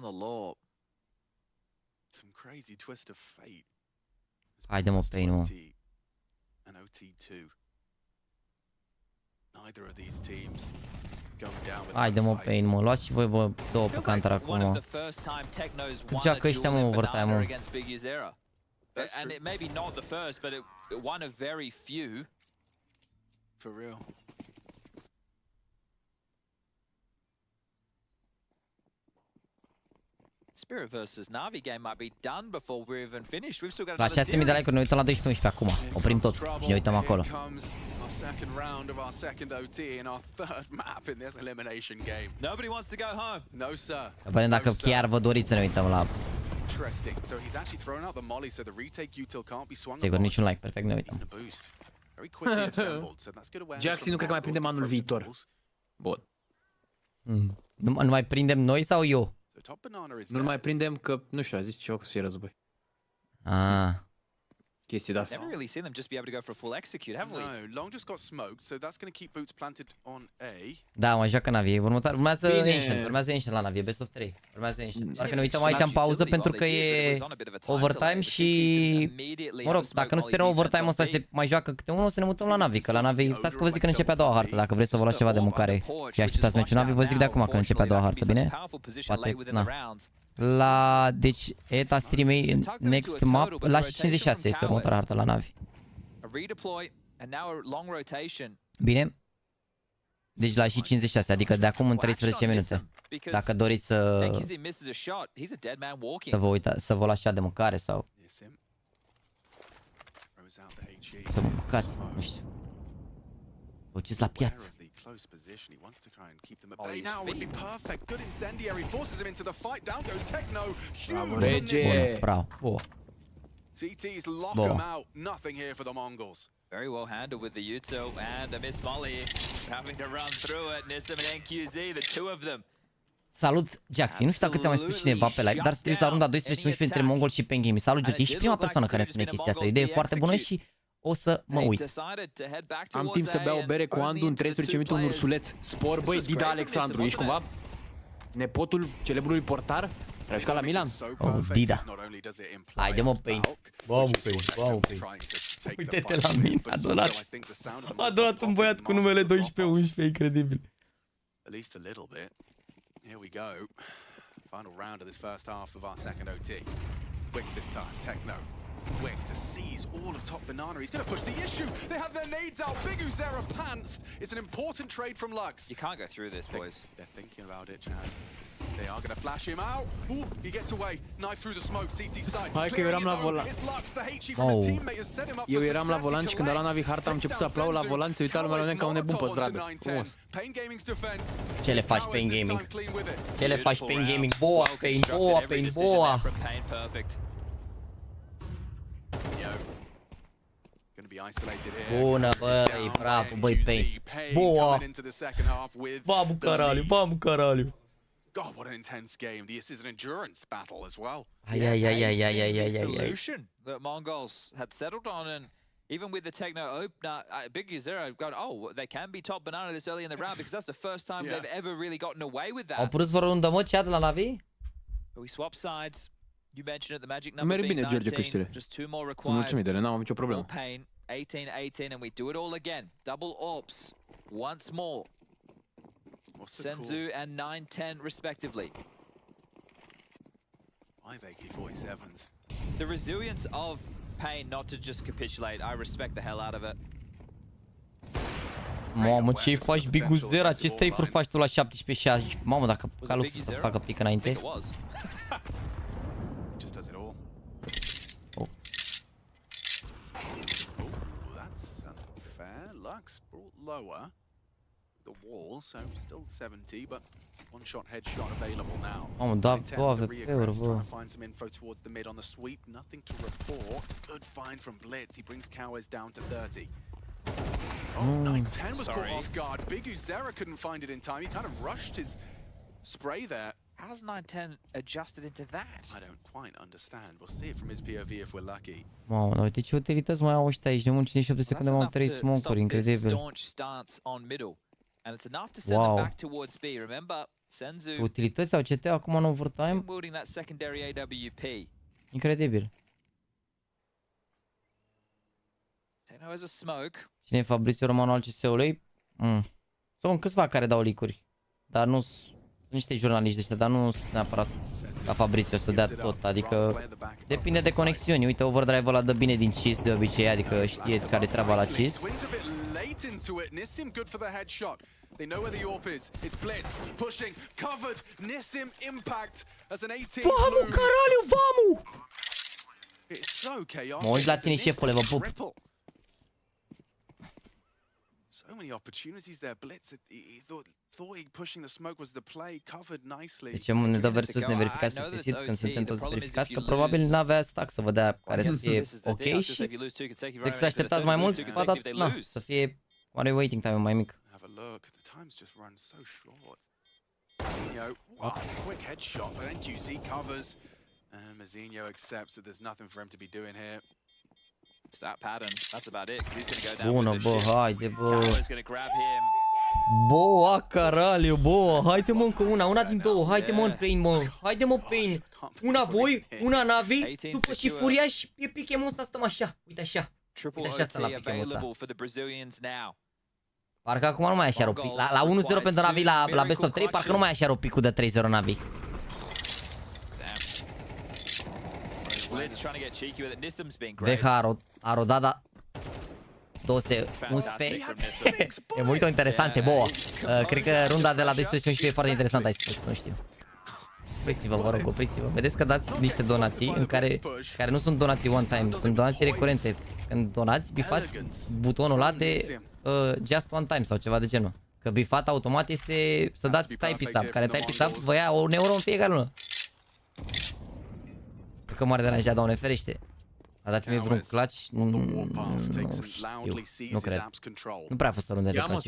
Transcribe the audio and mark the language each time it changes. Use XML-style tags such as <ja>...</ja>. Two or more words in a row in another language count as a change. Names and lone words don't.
<ro>Haide mă, Pain, mă. Haide mă, Pain, mă, luați și voi bă, două pe counter acum, mă. Joacă ăștia, mă, overtime, mă.</ro> <en>And it may be not the first, but one of very few. For real. Spirit versus Navi game might be done before we're even finished. We've still got</en> <ro>La 6.000 de like-uri ne uităm la 12-11 acum. Oprim tot și ne uităm acolo. Vedem dacă chiar vă doriți să ne uităm la... Sigur, niciun like, perfect, ne uităm. Jaxy nu cred că mai prindem anul viitor. Bun. Nu mai prindem noi sau eu? Nu-l mai prindem că, nu știu, a zis ceva cu să fie război. Ah. Chestii de-astea.</ro> <en>Never really seen them just be able to go for a full execute, have we? No, Long just got smoked, so that's going to keep boots planted on A.</en> <ro>Da, mă joacă Navi. Urmează Ancient, urmează Ancient la Navi,</ro> <en>best of 3.</en> <ro>Urmează Ancient. Doar că ne uităm aici în pauză pentru că e overtime și... Mă rog, dacă nu se termină overtime ăsta se mai joacă câte unul, o să ne mutăm la Navi. Că la Navi, stați că vă zic că începe a doua hartă. Dacă vreți să vă luați ceva de mâncare și așteptați meciul Navi, vă zic de acum că începe a doua hartă, bine? Poate, na. La, deci,</ro> <en>ETA stream next map,</en> <ro>la 56 este următoarea hartă la Navi. Bine? Deci la și 56, adică de acum în 13 minute. Dacă doriți să vă uitați, să vă luați ceva de mâncare sau să vă mâncați, nu știu. Vă duceți la piață.</ro> <en>Close position. He wants to try and keep them at bay. Now would be perfect. Good incendiary forces him into the fight. Down goes Techno. Huge. Bravo. CTs lock him out. Nothing here for the Mongols. Very well handled with the Util and a Miss Molly having to run through it. Nissim and NQZ, the two of them.</en> <ro>Salut, Jaxy. Nu știu dacă ți-a mai spus cineva pe live, dar sunteți la runda 12-11 între Mongol și Penguin. Salut, Jaxy. Ești prima persoană care spune chestia asta. O idee foarte bună și o să mă uit. Am timp să beau o bere cu Andu în 13 minute, un ursuleț. Spor, băi, Dida Alexandru. Ești cumva nepotul celebrului portar? Ai jucat la Milan? Oh, Dida. Haide mă, Pain. Mamă, Pain, mamă, Pain. Uite-te la mine, a donat un băiat cu numele 12-11, incredibil.</ro> <en>At least a little bit. Here we go. Final round of this first half of our second OT. Quick this time, Techno. quick to seize all of top banana. He's going to push the issue. They have their nades out. Biguzera pantsed. It's an important trade from Lux. You can't go through this, boys. They're thinking about it, Chad. They are going to flash him out. Ooh, he gets away. Knife through the smoke. CT side.</en> <ro>Hai că eu eram la volan. Eu eram la volan și când a luat Navi harta am început să aplaud la volan, se uita lumea la mine ca un nebun pe stradă. Frumos. Ce le faci Pain Gaming? Ce le faci Pain Gaming?</ro> <pt>Boa, Pain, boa, Pain, boa.</pt> <ro>Bună, băi, bravo, băi, Pain.</ro> <pt>Boa. Vamos, caralho, vamos, caralho.</pt> <en>God, what an intense game. This is an endurance battle as well. Solution that Mongols had settled on, and even with the techno opener, Biguzera got, they can be top banana this early in the round because that's the first time they've ever really gotten away with that.</en> <ro>Au pus vreo rundă, mă, chat la Navi?</ro> <en>We swap sides. You mentioned it, the magic number</en> <ro>Merg bine, George, căștile.</ro> <en>Just two more</en> <ro>Sunt</ro> <en>required.</en> <ro>mulțumit de ele, n-am nicio problemă.</ro> <en>Pain, 18-18, and we do it all again. Double AWPs, once more. Senzu and 9-10 respectively. 5 AK-47s. The resilience of Pain not to just capitulate, I respect the hell out of it.</en> <ro>Mamă, ce-i faci, Biguzera? Ce strafe-uri faci tu la 17-16? Mamă, dacă Calux ăsta să facă pic înainte.</ro> <en>The wall, so still 70, but one shot headshot available now.</en> <ro>Mamă, da, două AWP-uri, bă.</ro> <en>Find some info towards the mid on the sweep, nothing to report. Good find from Blitz. He brings Cowes down to 30. Oh, 9-10 was caught off guard. Biguzera couldn't find it in time. He kind of rushed his spray there. How's 9-10 adjusted into that? I don't quite understand. We'll see it from his POV if we're lucky.</en> <ro>Mamă, dar uite ce utilități mai au ăștia aici. De mult 58 de secunde, mai am 3 smoke-uri, incredibil.</ro> <en>And it's enough to send them back towards B. Remember, Senzu</en> <ro>utilități au CT acum în overtime.</ro> <en>building that secondary AWP.</en> <ro>Incredibil.</ro> <en>Techno has a smoke.</en> <ro>Cine e Fabrizio Romano al CS-ului? Sunt câțiva care dau leak-uri. Dar nu sunt niște jurnaliști ăștia, dar nu sunt neapărat ca Fabrizio să dea tot. Adică depinde de conexiuni. Uite, Overdrive ăla dă bine din CIS de obicei, adică știe care treaba la CIS.</ro> <en>Into it. Nissim good for the headshot. They know where the AWP is. It's Blitz pushing, covered. Nissim impact as an 18.</en> <pt>Vamos, caralho, vamos!</pt> <en>It's so chaotic.</en> <ro>Mă uit la tine, șefule, vă pup.</ro> <en>So many opportunities there. Blitz, he thought he pushing the smoke was the play, covered nicely.</en> <ro>Deci ne dă versus neverificați pe sit când suntem toți verificați, că probabil n-avea stack să vă dea care să fie ok și decât să așteptați mai mult, să fie oare</ro> <en>waiting time</en> <ro>mai mic.</ro> <en>Have a look. The time's just run so short. Quick headshot, but NQZ covers. And Mazinho accepts that there's nothing for him to be doing here. Stat pattern. That's about it. He's going to go down.</en> <ro>Bună, bă, haide, bă.</ro> <en>He's going to grab him.</en> <pt>Boa, caralho, boa.</pt> <ro>Haide, mă, încă una din două. Haide, mă, în Pain, mă. Haide, mă, Pain. Una voi, una Navi, după și Furiaș, pe pichem ăsta stăm așa. Uite așa. Uite așa stăm la pichem ăsta. Parcă acum nu mai așa rău pic. La 1-0 pentru Navi, la best of 3, parcă nu mai așa rău picul de 3-0 Navi. Deja a rodat, da. 11. E mult interesante, boa. Cred că runda de la 12 e foarte interesantă, hai să nu știu. Opriți-vă, vă rog, opriți-vă. Vedeți că dați niște donații în care nu sunt donații</ro> <en>one time,</en> <ro>sunt donații recurente. Când donați, bifați butonul ăla de</ro> <en>just one time</en> <ro>sau ceva de genul. Că bifat automat este să dați</ro> <en>type sub,</en> <ro>care</ro> <en>type sub</en> <ro>vă ia €1 în fiecare lună. Că m-ar deranja, Doamne ferește. A dat-mi vreun clutch? Nu știu, nu cred. Nu prea a fost o rundă de clutch.</ro>